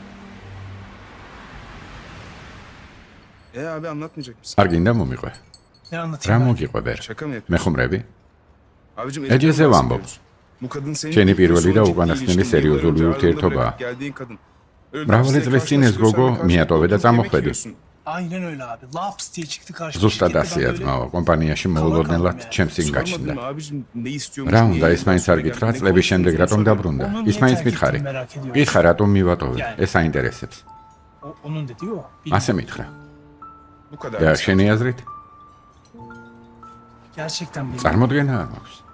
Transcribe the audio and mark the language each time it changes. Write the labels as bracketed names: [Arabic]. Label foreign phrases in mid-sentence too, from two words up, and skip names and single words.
[Turkish] Abi anlatmayacak mısın? [Georgian] არ გინდა მომიყვე? [Turkish] Ne anlatayım [Georgian] რა [Turkish] ben? [Georgian] მოგიყვე? [Turkish] Şaka mı yapıyorsun? [Georgian] მეხუმრები? [Turkish] Abicim [Georgian] Ece ვამბობ. [Turkish] Bu kadın senin Çeni bir bir veli de sonraki [Georgian] უკანასკნელი [Turkish] ilişkinde [Georgian] სერიოზული [Turkish] yıllar önce [Georgian] ურთიერთობა. [Turkish] ayrılıp geldiğin kadın. Öyle [Georgian] მრავალი [Turkish] lafzayla [Georgian] წლის წინ ეს [Turkish] karşılaşıyorsan [Georgian] გოგო [Turkish] ve [Georgian] მიატოვე და [Turkish] karşılıklı yemek [Georgian] წამოხვედი. [Turkish] yiyorsun. Aynen öyle abi. Laps diye çıktı karşıma. [Georgian] ზუსტად [Turkish] Şirkette [Georgian] ასია [Turkish] ben böyle- [Georgian] ძმაო, კომპანიაში მოულოდნელად [Turkish] yani. [Georgian] ჩემს წინ გაჩნდა. [Turkish] Sormadın mı abicim ne istiyormuş? [Georgian] რა [Turkish] niye [Georgian] უნდა, ეს მაინც არ [Turkish] geldi, [Georgian] გითხრა, [Turkish] ne [Georgian] წლების შემდეგ რატომ [Turkish] konuşuyorsun, [Georgian] დაბრუნდა? [Turkish] Onu [Georgian] ის [Turkish] niye [Georgian] მაინც [Turkish] terk [Georgian] მითხარი. [Turkish] ettiğini merak ediyorum. [Georgian] გითხრა, რატომ მივატოვე? [Turkish] Yani. [Georgian] ეს აინტერესებს. [Turkish] Onun dediği o. [Georgian] ასე მითხრა. [Turkish] Bu kadar. [Georgian] და შენი აზრით? [Turkish] Gerçekten bilmiyorum. [Georgian] წარმოდგენა არ მაქვს.